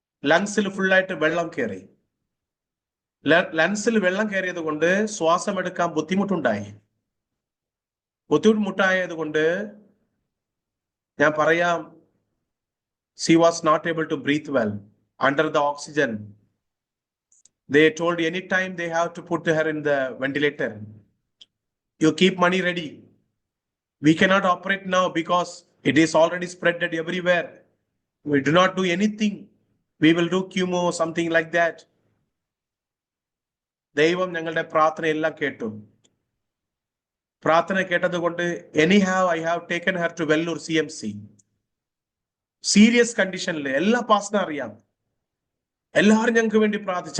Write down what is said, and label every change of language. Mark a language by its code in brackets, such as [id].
[ml] ലങ്സിൽ ഫുള്ളായിട്ട് വെള്ളം കയറി. ലങ്സിൽ വെള്ളം കയറിയത് കൊണ്ട് ശ്വാസം എടുക്കാൻ ബുദ്ധിമുട്ടായത് കൊണ്ട് ഞാൻ പറയാം, [en] she was not able to breathe well under the oxygen. They told anytime they have to put her in the ventilator. You keep money ready. We cannot operate now because it is already spread everywhere. We do not do anything. We will do chemo or something like that. [ml] ദൈവം ഞങ്ങളുടെ പ്രാർത്ഥനയെല്ലാം കേട്ടു. പ്രാർത്ഥന കേട്ടത് കൊണ്ട് [en] anyhow I have taken her to Vellore CMC. [ml] Serious കണ്ടീഷനിൽ എല്ലാ പാസ്റ്ററിനും അറിയാം. എല്ലാവരും ഞങ്ങൾക്ക് വേണ്ടി പ്രാർത്ഥിച്ചു.